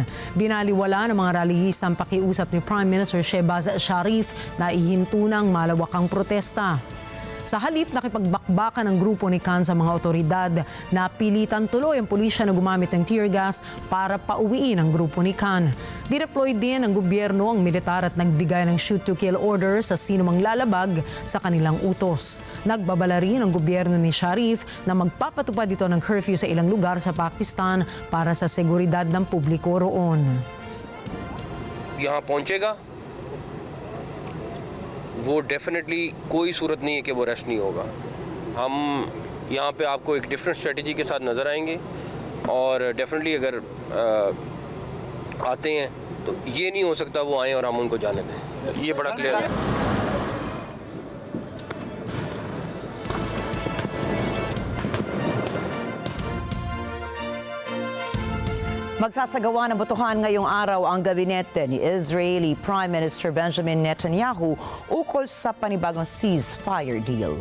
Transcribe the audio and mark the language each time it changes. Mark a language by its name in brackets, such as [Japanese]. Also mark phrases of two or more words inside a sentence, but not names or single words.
[Filipino] Binaliwala ng mga rallyista ang pakiusap ni Prime Minister Shehbaz Sharif na ihinto ng malawakang protesta. Sa halip, nakipagbakbakan ng grupo ni Khan sa mga otoridad na pilitan tuloy ang pulisya na gumamit ng [English] tear gas [Filipino] para pauwiin ang grupo ni Khan. Dineploy din ng gobyerno ang militar at nagbigay ng [English] shoot-to-kill order [Filipino] sa sinumang lalabag sa kanilang utos. Nagbabala rin ang gobyerno ni Sharif na magpapatupad ito ng curfew sa ilang lugar sa Pakistan para sa seguridad ng publiko roon. [Urdu] یہاں پہنچے گا وہ ڈیفینیٹلی کوئی صورت نہیں ہے کہ وہ رش نہیں ہوگا. ہم یہاں پہ آپ کو ایک [English] different strategy [Urdu] کے ساتھ نظر آئیں گے اور ڈیفینیٹلی اگر آتے ہیں تو یہ نہیں ہو سکتا وہ آئیں اور ہم ان کو جانے دیں. یہ بڑا کلیئر ہے. [Filipino] Magsasagawa ng botohan ngayong araw ang gabinete ni Israeli Prime Minister Benjamin Netanyahu ukol sa panibagong ceasefire deal.